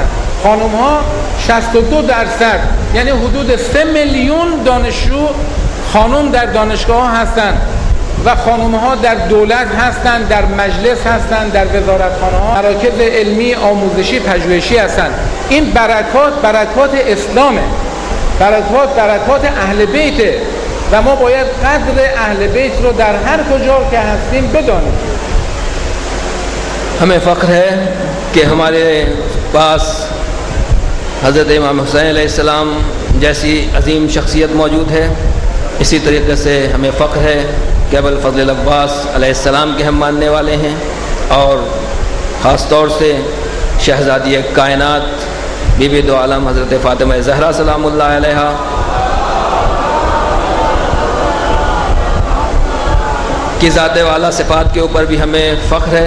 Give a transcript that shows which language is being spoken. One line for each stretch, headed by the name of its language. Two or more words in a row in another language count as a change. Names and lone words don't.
Persian: خانم ها 62%، یعنی حدود 3 میلیون دانشجو خانم در دانشگاه ها هستن و خانم ها در دولت هستن، در مجلس هستن، در وزارتخانه ها، مراکز علمی آموزشی پژوهشی هستن. این برکات اسلامه، برکات اهل بیته و ما باید قدر اهل بیت رو در هر کجا که هستیم بدانیم.
Urdu: ہمیں فخر ہے کہ ہمارے پاس حضرت امام حسین
Arabic: علیہ السلام
Urdu: جیسی عظیم شخصیت موجود ہے. اسی طریقے سے ہمیں فخر ہے کہ ابوالفضل العباس
Arabic: علیہ السلام
Urdu: کے ہم ماننے والے ہیں، اور خاص طور سے شہزادی کائنات بی بی دو عالم حضرت فاطمہ زہرا
Arabic: سلام اللہ علیہا
Urdu: کی ذات والا صفات کے اوپر بھی ہمیں فخر ہے.